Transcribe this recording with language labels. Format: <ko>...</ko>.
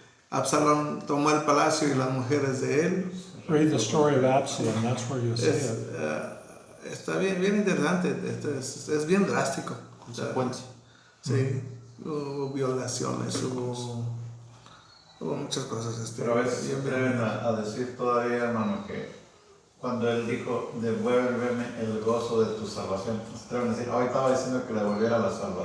<es>Absalón tomó el palacio y las mujeres de él.</es> <en>Read the story of Absalom, that's where you'll see it.</en> <es>Está bien interesante, es bien drástico. Consecuencia. Sí, hubo violaciones, hubo muchas cosas. Pero a veces bien deben a decir todavía, hermano, que cuando él dijo, devuélveme el gozo de tu salvación, deben decir, hoy estaba diciendo que le devolviera la salvación.</es>